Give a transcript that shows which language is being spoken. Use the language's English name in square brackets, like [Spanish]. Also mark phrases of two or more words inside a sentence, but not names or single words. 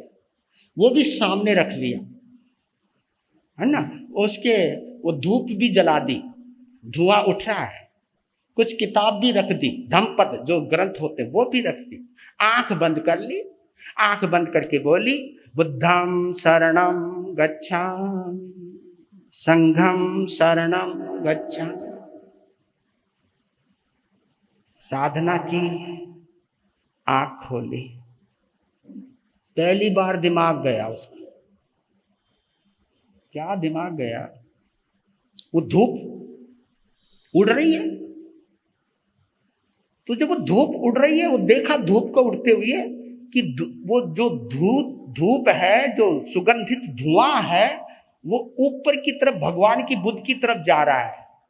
[Hindi] वो भी सामने रख लिया, है ना। उसके वो धूप भी जला दी, धुआं उठ रहा है। कुछ किताब भी रख दी, धम्मपद जो ग्रंथ होते वो भी रख दी। आंख बंद कर ली, आंख बंद करके बोली, [Pali] बुद्धं शरणं गच्छामि, संघं शरणं गच्छामि। [Hindi] साधना की, आंख खोली, पहली बार दिमाग गया उसका। क्या दिमाग गया? वो धूप उड़ रही है, तो जब वो धूप उड़ रही है, वो देखा धूप को उड़ते हुए कि वो जो धूप है, जो सुगंधित धुआं है, वो ऊपर की तरफ भगवान की बुद्ध की तरफ जा रहा है।